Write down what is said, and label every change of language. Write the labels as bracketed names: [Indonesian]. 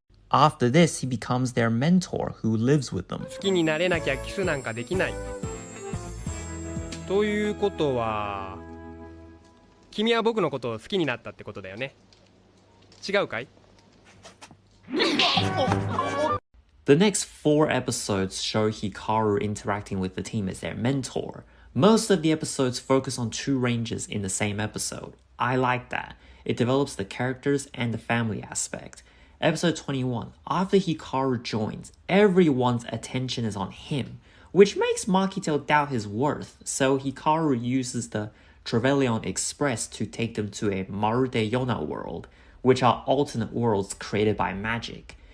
[English] After this, he becomes their mentor who lives with them. [Japanese] 好きになれなきゃキスなんかできない。ということは、君は僕のことを好きになったってことだよね。違うかい？ [English] The next 4 episodes show Hikaru interacting with the team as their mentor. Most of the episodes focus on 2 rangers in the same episode. I like that. It develops the characters and the family aspect. Episode 21, after Hikaru joins, everyone's attention is on him, which makes Makito doubt his worth, so Hikaru uses the Trevelyan Express to take them to a Marude Yona world, which are alternate worlds created by magic.